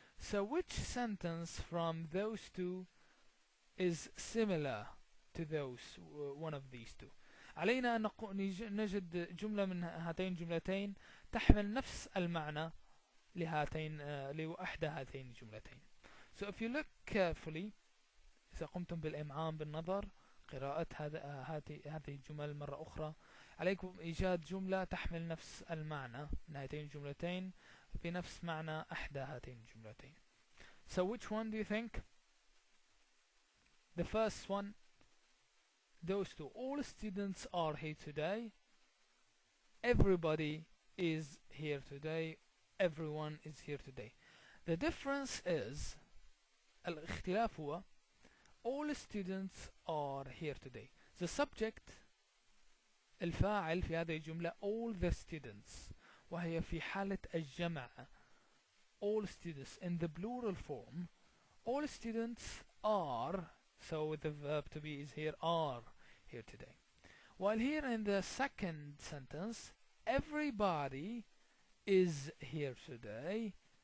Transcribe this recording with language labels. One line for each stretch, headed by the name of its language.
English: So which sentence from those two is similar to those one of these two?
Arabic: علينا أن نجد جملة من هاتين الجملتين تحمل نفس المعنى لإحدى هاتين الجملتين.
English: So if you look carefully,
Arabic: إذا قمتم بالإمعان بالنظر قراءة هذه الجمل مرة أخرى، عليكم إيجاد جملة تحمل نفس المعنى من هاتين الجملتين بنفس معنى إحدى هاتين الجملتين.
English: So which one do you think? The first one, those two. All students are here today. Everybody is here today. Everyone is here today. The difference is
Arabic: الاختلاف هو
English: all students are here today. The subject
Arabic: الفاعل في هذه الجملة
English: all the students،
Arabic: وهي في حالة الجمع.
English: All students in the plural form. All students are, so the verb to be is here, are here today. While here in the second sentence, everybody is here today.